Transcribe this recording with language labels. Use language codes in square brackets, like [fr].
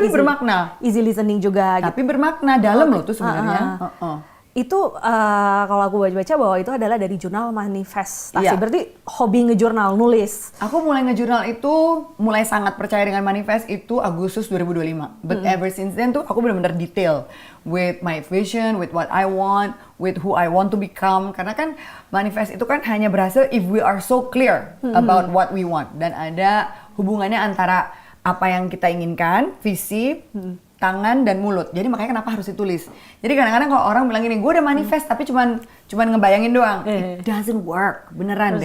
[id] tapi bermakna. Easy listening juga gitu. Tapi bermakna, dalam loh tuh sebenarnya. Itu kalau aku baca-baca bahwa itu adalah dari jurnal manifestasi. Iya. Berarti hobi ngejurnal, nulis. Aku mulai ngejurnal itu, mulai sangat percaya dengan manifest itu Agustus 2025. [en] But ever since then [id] tuh aku benar-benar [en] detail with my vision, with what I want, with who I want to become. [id] Karena kan manifest itu kan hanya berhasil [en] if we are so clear about what we want. [id] Dan ada hubungannya antara apa yang kita inginkan, visi, tangan dan mulut. Jadi makanya kenapa harus ditulis. Jadi kadang-kadang kalau orang bilang gini, gue udah manifest tapi cuman ngebayangin doang. [en] It doesn't work, [id] beneran